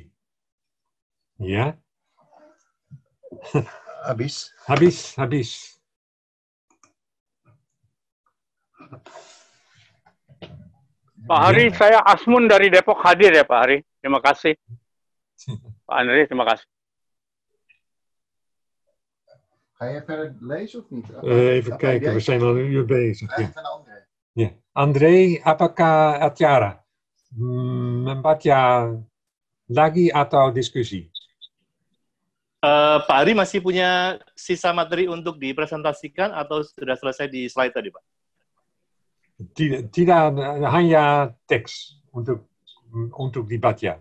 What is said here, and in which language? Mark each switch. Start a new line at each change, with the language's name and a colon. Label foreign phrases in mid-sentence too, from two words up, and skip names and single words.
Indonesian: Ya. Habis. Pak Hari, saya Asmun dari Depok hadir ya Pak Hari. Terima kasih. Pak Andre, terima kasih.
Dutch: Ga je verder lezen of niet? Even kijken, we zijn al een uur bezig. Ja. Ja. André,
Indonesian: apakah acara? Membaca lagi atau diskusi? Pak Ari masih punya sisa materi untuk dipresentasikan atau sudah selesai di slide tadi, Pak? Tidak, hanya teks untuk dibaca.